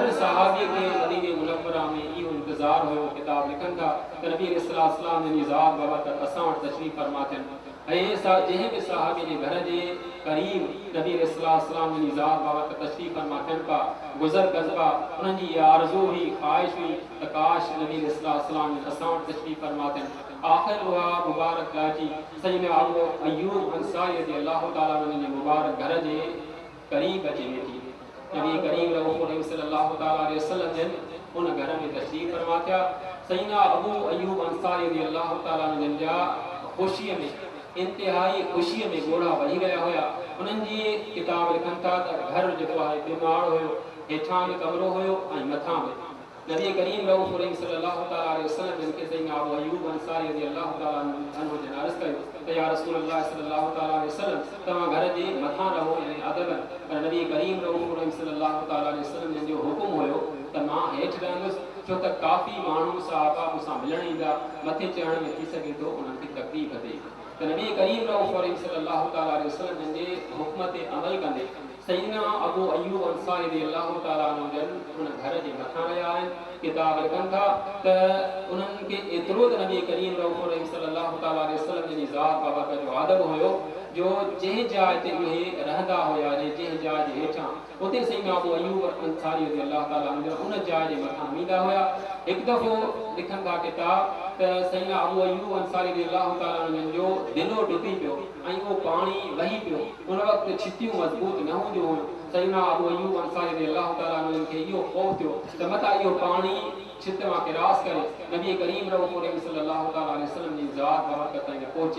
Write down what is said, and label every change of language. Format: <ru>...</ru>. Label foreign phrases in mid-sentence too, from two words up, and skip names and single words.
<sd>हर सहाबी खे मदीने मुनव्वरा में इहो इंतज़ार हुयो किताब लिखनि था त नबी अलैहिस्सलाम जी ज़ात बाबरकत असां वटि तशरीफ़ फरमा थियनि ऐं जंहिं बि सहाबी जे घर जे करीब नबी अलैहिस्सलाम जी ज़ात बाबरकत तशरीफ़ फरमा थियनि पिया गुज़र कनि पिया उन्हनि जी आरज़ू हुई ख़्वाहिश हुई त काश नबी अलैहिस्सलाम असां वटि तशरीफ़ फरमा थियनि। आख़िर उहा मुबारक ॾाची सैयदना अबू अय्यूब अंसारी</sd> <ar>رضي الله تعالى عنه</ar> <sd>जे मुबारक घर जे करीब अची वेठी नबी करीम रऊफ़ रहीम</sd> <ar>صلى الله تعالى عليه وسلم</ar> <sd>उन घर में तशरीफ़ फरमा थिया। सैयदना अबू अय्यूब अंसारी</sd> <ar>رضي الله تعالى عنه</ar> <sd>जा ख़ुशीअ में इंतिहाई ख़ुशीअ में ॻोढ़ा वही विया हुया। उन्हनि जी किताब लिखनि था त घर जेको आहे बीमार हुयो हेठां बि कमरो हुयो ऐं मथां बि नबी करीम रऊफ़ रहीम</sd> <ar>صلى الله تعالى عليه وسلم</ar> <sd>जिन खे सैयदना अबू अय्यूब अंसारी</sd> <ar>رضي الله تعالى عنه</ar> <sd>जन अर्ज़ कयो त</sd> <ar>يا رسول الله صلى الله تعالى عليه وسلم</ar> <sd>तव्हां घर जे मथां रहो यानी अदब पर नबी करीम रऊफ़ रहीम</sd> <ar>صلى الله تعالى عليه وسلم</ar> <sd>जो हुकुम हुयो त मां हेठि रहंदुसि छो त काफ़ी माण्हू सहाबा मूंसां मिलण ईंदा मथे चढ़ण में थी सघे थो उन्हनि खे तकलीफ़ थिए त नबी करीम रऊफ़ रहीम</sd> <ar>صلى الله تعالى عليه وسلم</ar> <sd>जे हुक्म ते अमल कंदे सैयदना अबू अय्यूब अंसारी</sd> <ar>رضي الله تعالى عنه</ar> <sd>जन उन घर जे मथां रहिया आहिनि। किताब लिखनि था त उन्हनि खे एतिरो त नबी करीम रऊफ़ रहीम</sd> <ar>صلى الله تعالى عليه وسلم</ar> <sd>जी ज़ात बाबरकत जो अदब हुयो जो जंहिं जाइ ते उहे रहंदा हुया जंहिं जाइ जे हेठां उते सैयदना अबू अय्यूब अंसारी</sd> <ar>رضي الله تعالى عنه</ar> <sd>उन जाइ जे मथां ईंदा हुया। हिकु दफ़ो लिखनि था किताब त सैयदना अबू अयूब अंसारी</sd> <ar>رضي الله تعالى عنه</ar> <sd>जो दिलो डुबी पियो ऐं उहो पाणी वही पियो। उन वक़्तु छितियूं मज़बूत न हूंदियूं हुयूं। सैयदना अबू अयूब अंसारी</sd> <ar>رضي الله تعالى عنه</ar> <sd>खे इहो ख़ौफ़ थियो त मता इहो पाणी छित मां किरास करे नबी करीम रऊफ़</sd> <ar>صلى الله تعالى عليه وسلم</ar> <sd>जी ज़ात बरकत ताईं न पहुचे।</sd>